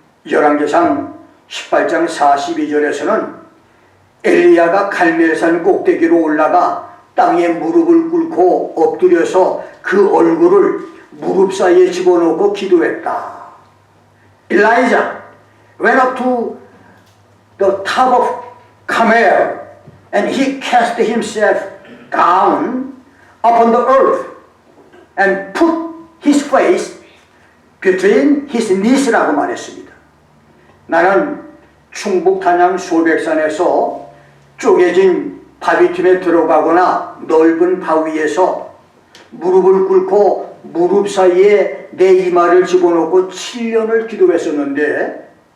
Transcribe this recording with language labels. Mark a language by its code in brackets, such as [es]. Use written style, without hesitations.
[ko] 열왕기상 18장 42절에서는 엘리야가 갈멜산 꼭대기로 올라가 땅에 무릎을 꿇고 엎드려서 그 얼굴을 무릎 사이에 집어넣고 기도했다. [en] Elijah went up to the top of Carmel And he cast himself down upon the earth and put his face between his knees [ko] 라고 말했습니다. 나는 충북 단양 소백산에서 쪼개진 바위 틈에 들어가거나 넓은 바위에서 무릎을 꿇고 무릎 사이에 내 이마를 집어넣고 7년을 기도했었는데,